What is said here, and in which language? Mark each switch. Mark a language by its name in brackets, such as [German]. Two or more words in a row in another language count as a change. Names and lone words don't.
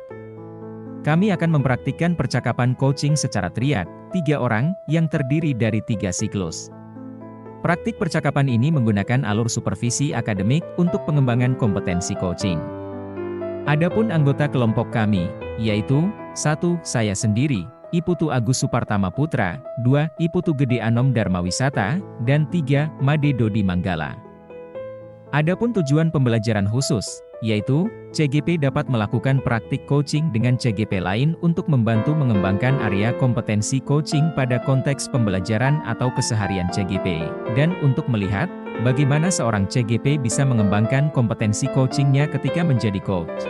[Indonesian] Kami akan mempraktikkan percakapan coaching secara triad, 3 orang, yang terdiri dari 3 siklus. Praktik percakapan ini menggunakan alur supervisi akademik untuk pengembangan kompetensi coaching. Adapun anggota kelompok kami, yaitu 1. Saya sendiri, Iputu Agus Supartama Putra, 2. Iputu Gede Anom Darmawisata, dan 3. Made Dodi Manggala. Adapun tujuan pembelajaran khusus, yaitu, CGP dapat melakukan praktik coaching dengan CGP lain untuk membantu mengembangkan area kompetensi coaching pada konteks pembelajaran atau keseharian CGP, dan untuk melihat, bagaimana seorang CGP bisa mengembangkan kompetensi coachingnya ketika menjadi coach.